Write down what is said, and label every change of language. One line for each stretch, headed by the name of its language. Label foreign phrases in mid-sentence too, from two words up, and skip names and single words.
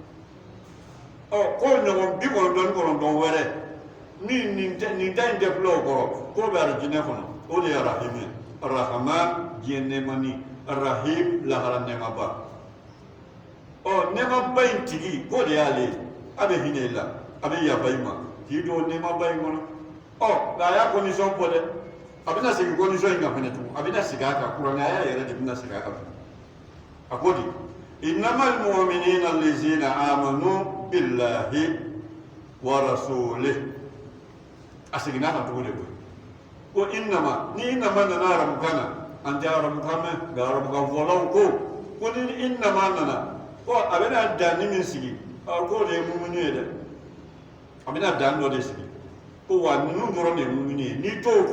Bambara: ko ɲɔgɔn 99 wɛrɛ nin ta in tɛ filɛ o kɔrɔ k'o bɛ alijinɛ kɔnɔ o de ye rahim ye rahman diɲɛ nɛɛmani rahim lahara nɛɛmaba nɛɛmaba in tigi k'o de y'ale ye a bɛ hinɛ i la a bɛ yafa i ma k'i don nɛɛmaba in kɔnɔ nka a y'a condition fɔ dɛ a bɛna segin condition in kan fɛnɛ tugun a bɛna segin a kan kuranɛya yɛrɛ de bɛna segin a kan a ko di
Arabic: إنما المؤمنين الذين آمنوا بالله ورسوله
Bambara: a seginna a kan tugun de ko innama ni innama nana arabukan na an tɛ arabukan mɛn nka arabukan fɔlaw ko ni innama nana a bɛna danni min sigi k'o de ye mumuni ye dɛ a bɛna dan dɔ de sigi ko wa ninnu dɔrɔn de ye mumuni ye n'i t'o kɔnɔ